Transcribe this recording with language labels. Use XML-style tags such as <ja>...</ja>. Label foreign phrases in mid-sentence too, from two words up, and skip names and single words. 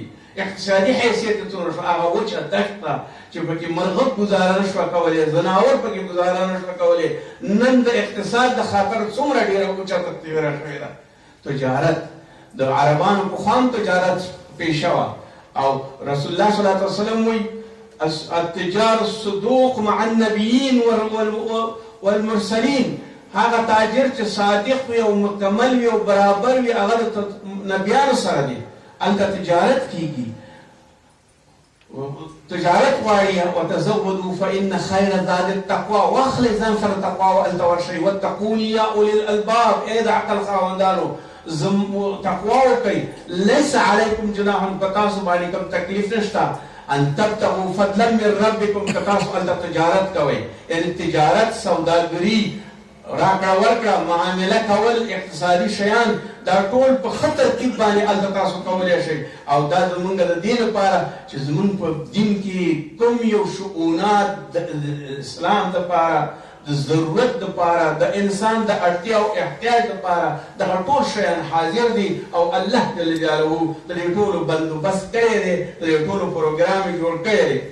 <ps>اقتصادي حیثیت یې څومره شو، هغه وچه دښته چې پکې مرغه گزاره نه شوه کولی، ځناور پکې گزاره نه شوه کولی. نن د اقتصاد د خاطر څومره ډېره اوچته تېره شوې ده. تجارت د عربانو پخوا هم تجارت پیشه وه، او رسول الله</ps> <ar>صلی الله علیه وسلم</ar> <ps>وی</ps> <ar>التجار الصدوق مع النبيين والمرسلين.</ar> <ps>هغه تاجر چې صادق وي او مکمل وي او برابر وي هغه د نبیانو سره دی. هلته تجارت کیږي، تجارت غواړي.</ps> <ar>وتزودوا فإن خير زاد التقوى.</ar> <ps>واخلې ځان سره تقوا هلته ورشئ.</ps> <ar>واتقوني يا أولي الألباب.</ar> <ps>ای د عقل خاوندانو تقوا وکئ.</ps> <ar>ليس عليكم جناح،</ar> <ps>په تاسو باندې کوم تکلیف نشته.</ps> <ar>ان تبتغوا فضلا من ربكم،</ar> <ps>که تاسو هلته تجارت کوئ، یعنې تجارت، سوداګري، راکړه ورکړه، معامله کول، اقتصادي شیان، دا ټول په ښه ترتیب باندې هلته تاسو کولی شئ. او دا زمونږ د دې لپاره چې زمونږ په دین کې کوم یو شؤونات د اسلام دپاره، د ضرورت دپاره، د انسان د اړتیا او احتیاج دپاره دغه ټول شیان حاضر دي او الله</ps> <ar>جل جلاله</ar> <ps>د دې ټولو بندوبست کړی دی، د دې ټولو پروګرام یې جوړ کړی دی.</ps>